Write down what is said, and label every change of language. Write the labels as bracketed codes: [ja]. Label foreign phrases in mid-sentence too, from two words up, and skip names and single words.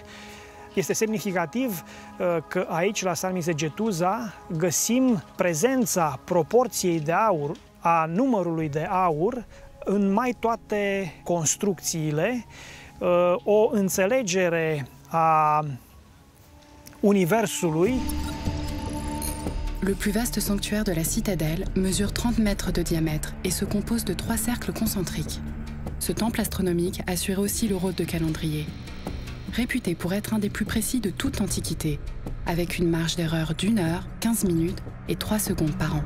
[ro] Este semnificativ că aici, la Zărmiș Sighetușa, găsim prezența proporției de aur, a numărului de aur în mai toate construcțiile, o înțelegere a universului. [fr] Le plus vaste sanctuaire de la citadelle mesure 30 mètres de diamètre et se compose de 3 cercles concentriques. Ce temple astronomique assurait aussi le rôle de calendrier. Réputé pour être un des plus précis de toute l'Antiquité, avec une marge d'erreur d'1 heure, 15 minutes et 3 secondes par an.